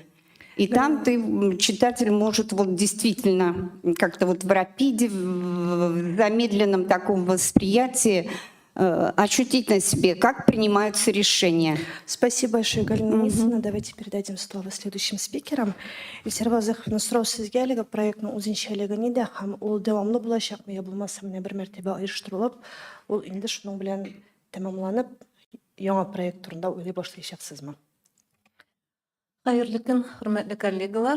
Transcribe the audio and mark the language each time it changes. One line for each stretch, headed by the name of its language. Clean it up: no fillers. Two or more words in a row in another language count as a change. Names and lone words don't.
Russian: И там читатель может вот действительно как-то вот в рапиде, в замедленном таком восприятии ощутить на себе, как принимаются решения. Спасибо большое, Галина Нисовна. Давайте передадим слово следующим спикерам.
Tatar: Илсербазых Нусрау Сизгелига проектның үзенчәлегене дә һәм ул дәвамлы булачакмы, я булмаса менә бер мәртәбә оештырылып, ул инде шуның белән тәмамланып, яңа проект турында уйлый башлаячаксызмы? Хайырлы көн, хөрмәтле коллегалар.